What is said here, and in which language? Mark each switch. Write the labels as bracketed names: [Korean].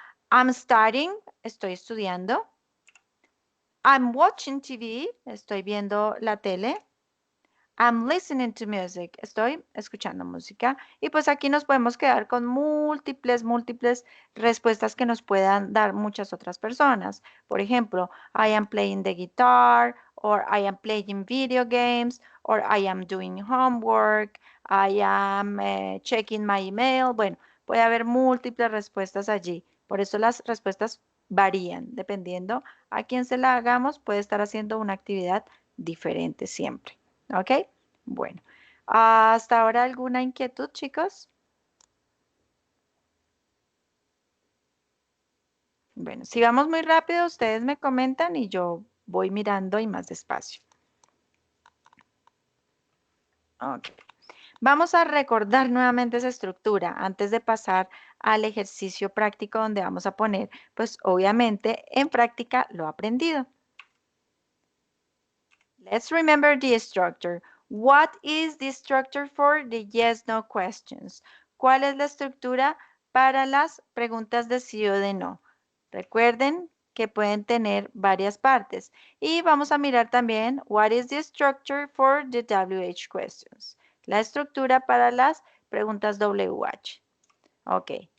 [English] I'm studying, [Spanish] estoy estudiando. [English] I'm watching TV, [Spanish] estoy viendo la tele. [English] I'm listening to music. [Spanish] Estoy escuchando música. Y pues aquí nos podemos quedar con múltiples respuestas que nos puedan dar muchas otras personas. Por ejemplo, [English] I am playing the guitar, or I am playing video games, or I am doing homework, I am checking my email. [Spanish] Bueno, puede haber múltiples respuestas allí. Por eso las respuestas varían. Dependiendo a quién se la hagamos, puede estar haciendo una actividad diferente siempre. ¿Ok? Bueno, ¿hasta ahora alguna inquietud, chicos? Bueno, si vamos muy rápido, ustedes me comentan y yo voy mirando y más despacio. Ok. Vamos a recordar nuevamente esa estructura antes de pasar al ejercicio práctico donde vamos a poner, pues obviamente, en práctica lo aprendido. [English] Let's remember the structure. What is the structure for the yes-no questions? [Spanish] ¿Cuál es la estructura para las preguntas de sí o de no? Recuerden que pueden tener varias partes. Y vamos a mirar también [English] what is the structure for the WH questions. [Spanish] La estructura para las preguntas WH. Ok.